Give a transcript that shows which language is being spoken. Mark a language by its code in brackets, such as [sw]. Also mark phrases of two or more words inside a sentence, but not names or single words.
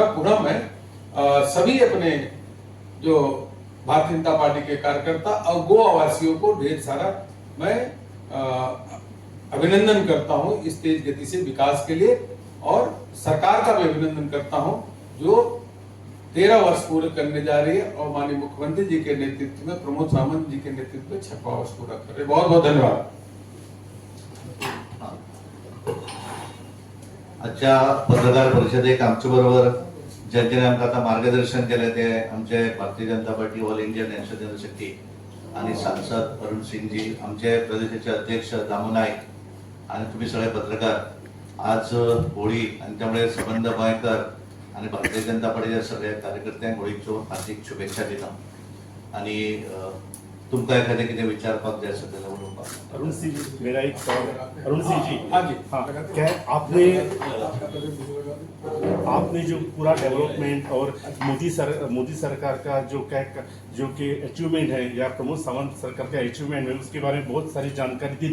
[hi] पुनः मैं सभी अपने जो भारतीय जनता पार्टी के कार्यकर्ता और गोवा वासियों को ढेर सारा मैं अभिनंदन करता हूं इस तेज गति से विकास के लिए, और सरकार का भी अभिनंदन करता हूं जो 13 वर्ष पूरे करने जा रही है, और माननीय मुख्यमंत्री जी के नेतृत्व में, प्रमोद सावंत जी के नेतृत्व में 6वां वर्ष पूरा कर रहे हैं। बहुत बहुत धन्यवाद। [kok] आजच्या पत्रकार परिषदेक आमच्या बरोबर ज्यांच्याने आमकां आता मार्गदर्शन केले ते आमचे भारतीय जनता पार्टी [en] All India National General Secretary [kok] आणि सांसद अरुण सिंग जी, आमचे प्रदेशाचे अध्यक्ष दामू नाईक आणि तुम्ही सगळे पत्रकार। आज होळी आणि त्यामुळे संबंध गोंयकार आणि भारतीय जनता पार्टीच्या सगळ्या कार्यकर्त्यांक होळीच्यो हार्दिक शुभेच्छा दिता। आणि तुमकां एखादें कितें विचारपाक जाय आसा जाल्यार उलोवपाक। [hi] अरुण सिंह जी, मेरा एक सवाल है। अरुण सिंह जी, हाँ जी, हाँ, क्या आपने जो पूरा डेवलपमेंट और मोदी सरकार का जो कि अचीवमेंट है या प्रमोद सावंत सरकार का अचीवमेंट है उसके बारे में बहुत सारी जानकारी दी।